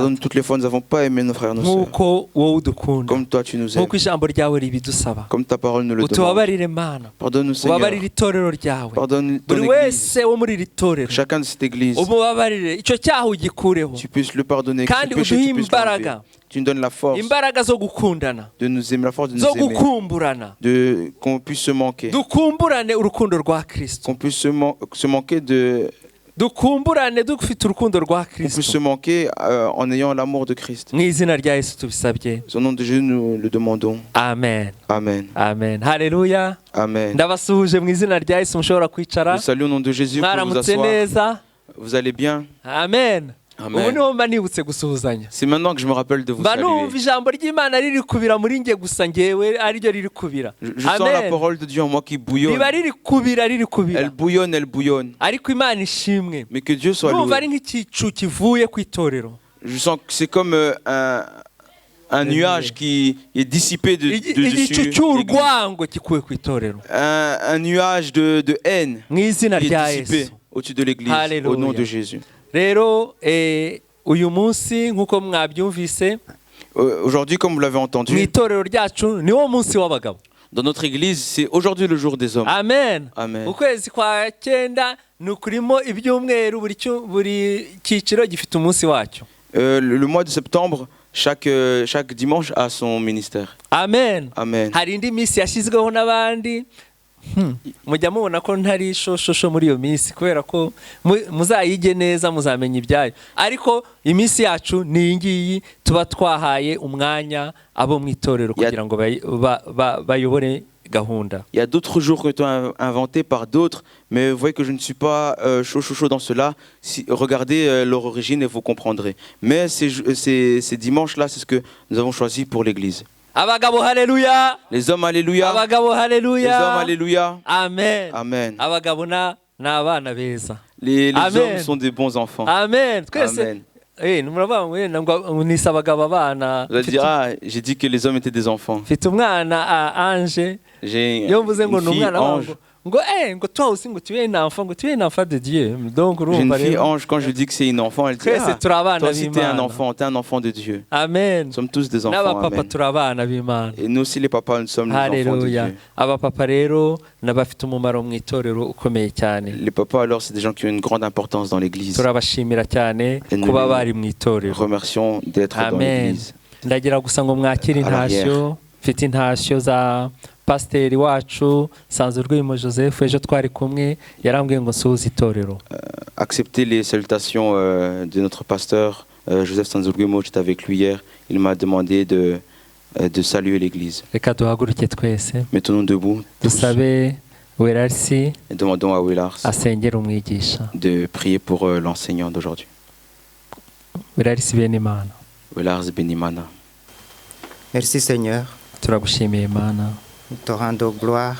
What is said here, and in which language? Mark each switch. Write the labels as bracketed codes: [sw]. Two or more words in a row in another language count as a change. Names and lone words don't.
[fr] Pardonne toutes les fois où nous n'avons pas aimé nos frères, nos sœurs. [rw] Nkuko wowe udukunda. [fr] Comme toi tu nous aimes. [rw] Nkuko ijambo ryawe ribidusaba. [fr] Comme ta parole nous le demande. [rw] Tubabarire Mana. [fr] Pardonne-nous, Seigneur. [rw] Ubabarire itorero ryawe. [fr] Pardonne ton [rw] Buri [fr] église. [rw] wese wo muri iri torero. [fr] Chacun de cette église. [rw] Umubabarire icyo cyaha ugikureho. [fr] Tu puisses le pardonner. [rw] Kandi [fr] Que ce péché, [rw] uduhe [fr] tu puisses [rw] imbaraga. [fr] l'enlever. Tu nous donnes la force [rw] Imbaraga zo gukundana. [fr] de nous aimer, la force de nous [rw] Zo [fr] aimer. [rw] gukumburana. [fr] Qu'on puisse se manquer. [rw] Dukumburane urukundo rwa Kristo. [fr] Qu'on puisse se manquer [rw] dukumburane dufite urukundo rwa [fr] qu'on puisse se [rw] Kristo [fr] manquer en ayant l'amour de Christ. [rw] mu izina rya Yesu tubisabye. [fr] Au nom de Jésus, nous le demandons. Amen. [rw] Amen. Amen. Haleluya. Amen. Ndabasuhuje mu izina rya Yesu, mushobora kwicara. [fr] Nous saluons au nom de Jésus. Vous pouvez vous [rw] Mwaramutse [fr] asseoir. [rw] neza. [fr] Vous allez bien? Amen. Amen. [rw] Ubu niho mba nibutse gusuhuzanya. [fr] C'est maintenant que je me rappelle de vous [rw] Mba numva [fr] saluer. [rw] ijambo ry'Imana riri kubira muri nge gusa ngewe ariryo riri kubira. [fr] Je sens la parole de Dieu en moi qui bouillonne. [rw] Riba riri kubira. [fr] Elle bouillonne, elle bouillonne. [rw] Ariko Imana ishimwe. [fr] Mais que Dieu soit [rw] Numva ari [fr] loué. [rw] nk'ikicu kivuye ku itorero. [fr] Je sens que c'est comme un nuage qui est dissipé de [rw] Igicu [fr] dessus. l'église. [rw] cy'urwango gikuwe ku itorero. [fr] Un nuage de haine [rw] Mu izina [fr] qui [rw] rya [fr] est dissipé [rw] Yesu. [fr] au-dessus de l'église. Alléluia. Au nom de Jésus. [rw] Rero uyu munsi nk'uko mwabyumvise [fr] Aujourd'hui, comme vous l'avez [rw] mu [fr] entendu, [rw] itorero ryacu niwo munsi w'abagabo. [fr] dans notre église, c'est aujourd'hui le jour des hommes. Amen. Amen. [rw] Ukwezi kwa cyenda ni ukurimo ibyumweru, buri cyiciro gifite umunsi wacyo. [fr] Le mois de septembre, chaque dimanche a son ministère. Amen. Amen. [rw] Hari indi minsi yashyizweho n'abandi. Mujya mubona ko ntari shosho muri iyo minsi kubera ko muzayige neza muzamenya ibyayo, ariko iminsi yacu ni iyi ngiyi tuba twahaye umwanya abo mu itorero kugira ngo bayobore gahunda. [fr] Il y a d'autres jours qui ont été inventés par d'autres, mais vous voyez que je ne suis pas chaud dans cela. Regardez leur origine et vous comprendrez. Mais ces dimanches-là, c'est ce que nous avons choisi pour l'église. [rw] Abagabo haleluya. [fr] Les hommes alléluia. [rw] Abagabo haleluya. [fr] Les hommes alléluia. Amen. Amen. [rw] Abagabo n'abana beza. [fr] Les Amen. hommes sont des bons enfants. [rw] Amen. Twese Amen. ngo nisa abagabo abana. [fr] Vous allez dire, ah, j'ai dit que les hommes étaient des enfants. [rw] Mfite umwana Ange. [fr] J'ai [rw] Iyo mvuze ngo [fr] une [rw] ni [fr] fille [rw] umwana Ange. [fr] ngo toi aussi ngo tu es un enfant, ngo tu es un enfant de Dieu. Donc J'ai une [rw] urumva [fr] fille [rw] rero. [fr] Ange, quand je dis que c'est une enfant, elle dit, [rw] Twese [fr] ah, [rw] turi abana [fr] toi aussi t'es un [rw] b'Imana. [fr] enfant, t'es un enfant de Dieu. Amen. Nous sommes tous des enfants. [rw] N'abapapa Amen. turi abana b'Imana. [fr] Et nous aussi les papas, nous sommes les enfants de [rw] Haleluya. [fr] Dieu. [rw] Abapapa rero n'abafite umumaro mu itorero ukomeye cyane. [fr] Les papas alors c'est des gens qui ont une grande importance dans l'église. [rw] Turabashimira cyane [fr] Et nous [rw] kuba [fr] les [rw] bari mu itorero. [fr] Remercions d'être dans Amen. l'église. [rw] Ndagira gusa ngo mwakire [fr] À l'arrière. [rw] intashyo. Mfite intashyo za pasiteri wacu Sanzurwimo Joseph, ejo twari kumwe yarambwiye ngo nsuhuze itorero. [fr] Acceptez les salutations de notre pasteur Joseph Sanzurguimo. J'étais avec lui hier. Il m'a demandé de saluer l'église. [rw] Reka duhaguruke twese [fr] Mettons-nous debout tous [rw] dusabe Werarsi [fr] et demandons à Willars [rw] asengera umwigisha. [fr] de prier pour l'enseignant d'aujourd'hui. [rw] Werarsi Benimana, [fr] Willars Benimana. Merci Seigneur, [rw] turagushimiye Imana, [fr] nous te rendons gloire